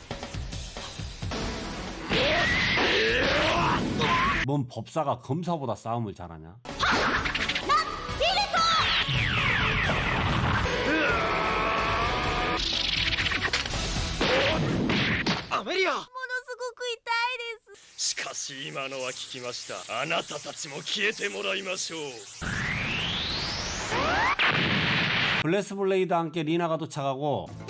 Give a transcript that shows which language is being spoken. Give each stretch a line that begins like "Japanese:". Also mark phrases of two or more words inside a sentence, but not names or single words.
Korean: 뭔 법사가 검사보다 싸움을 잘하냐? 아메리아
Japanese: ものすごく痛いですしかし今のは聞きました。あなたたちも消えてもらいましょう。
Korean: 블레스 블레이드와 함께 리나가 도착하고